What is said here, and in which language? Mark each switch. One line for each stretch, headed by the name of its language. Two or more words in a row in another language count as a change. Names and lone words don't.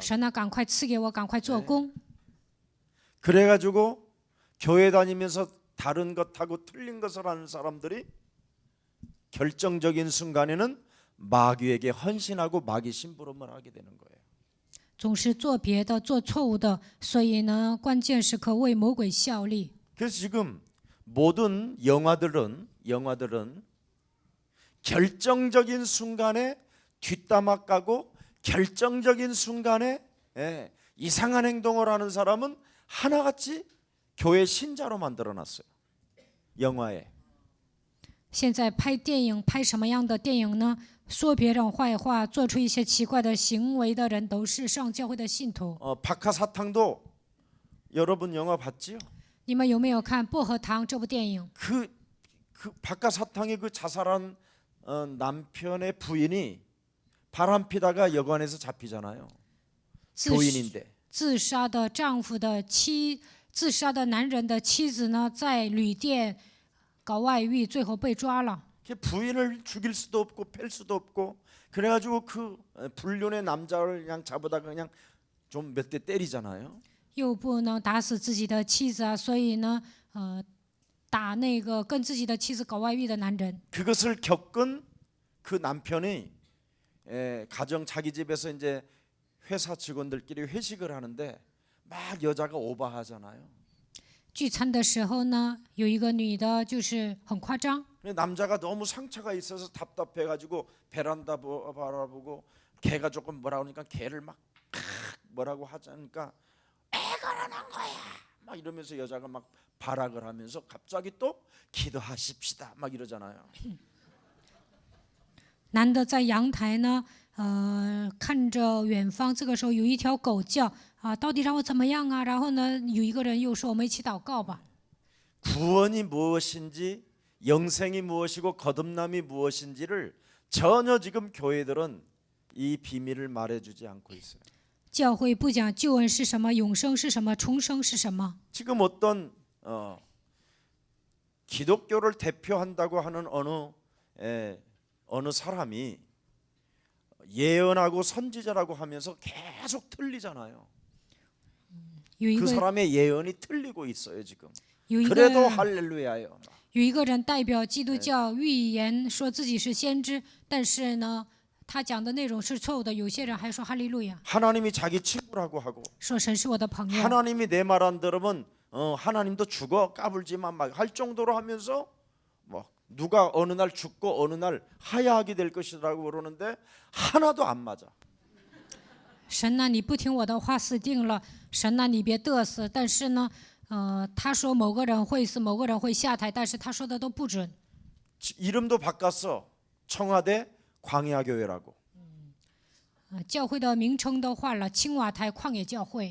Chinese: 神呢，赶快赐给我，赶快做工。
Korean: 그래가지고 교회 다니면서 다른 것하고 틀린 것을 하는 사람들이 결정적인 순간에는 마귀에게 헌신하고 마귀 심부름을 하게 되는 거예요.
Chinese: 总是做别的，做错误的，所以呢，关键时刻为魔鬼效力。
Korean: 그래서 지금 모든 영화들은 결정적인 순간에 뒷담화 까고 결정적인 순간에 이상한 행동을 하는 사람은 하나같이 교회 신자로 만들어놨어요. 영화에.
Chinese: 现在拍电影，拍什么样的电影呢？说别人坏话，做出一些奇怪的行为的人，都是上教会的信徒。
Korean: 박하사탕도 여러분 영화 봤지요?
Chinese: 你们有没有看《薄荷糖》这部电影？
Korean: 그 박하사탕의 그 자살한 남편의 부인이 바람피다가 여관에서 잡히잖아요.
Chinese: 自
Korean: 교인인데.
Chinese: 自杀的丈夫的自杀的男人的妻子呢，在旅店搞外遇，最后被抓了。
Korean: 부인을 죽일 수도 없고 팰 수도 없고 그래가지고 그 불륜의 남자를 그냥 잡아다가 그냥 좀 몇 대 때리잖아요.
Chinese: 又不能打死自己的妻子啊，所以呢，打那个跟自己的妻子搞外遇的男人。
Korean: 그것을 겪은 그 남편이 가정 자기 집에서 이제 회사 직원들끼리 회식을 하는데 막 여자가 오바하잖아요.
Chinese: 聚餐的时候呢，有一个女的，就是很夸张。
Korean: 남자가 너무 상처가 있어서 답답해가지고 베란다 바라보고 개가 조금 뭐라 그러니까 개를 막 뭐라고 하자니까 애가 난 거야 막 이러면서 여자가 막 발악을 하면서 갑자기 또 기도하십시다 막 이러잖아요.
Chinese: 男的在阳台呢，看着远方，这个时候有一条狗叫啊，到底让我怎么样啊？然后呢，有一个人又说，我们一起祷告吧。
Korean: 구원이 무엇인지 영생이 무엇이고 거듭남이 무엇인지를 전혀 지금 교회들은 이 비밀을 말해주지 않고 있어요.
Chinese: 教会不讲救恩是什么，永生是什么，重生是什么。
Korean: 지금 어떤 기독교를 대표한다고 하는 어느 사람이 예언하고 선지자라고 하면서 계속 틀리잖아요.
Chinese: 有一
Korean: 그
Chinese: 个
Korean: 사람의 예언이 틀리고 있어요 지금.
Chinese: 有一
Korean: 그래도
Chinese: 个
Korean: 할렐루야예요.
Chinese: 有一个人代表基督教预言说自己是先知，但是呢，他讲的内容是错误的。有些人还说哈利路亚，
Korean: 하나님이 자기 친구라고 하고
Chinese: 说神是我的朋友。
Korean: 하나님이 내 말 안 들으면 하나님도 죽어 까불지만 막 할 정도로 하면서 뭐 누가 어느 날 죽고 어느 날 하야하게 될 것이라고 그러는데 하나도 안 맞아.
Chinese: 神呐，你不听我的话，死定了。神呐，你别嘚瑟。但是呢，他说某个人会死，某个人会下台，但是他说的都不准。
Korean: 이름도 바꿨어. 청와대 광야교회라고.
Chinese: 教会的名称都换了，青瓦台旷野教会。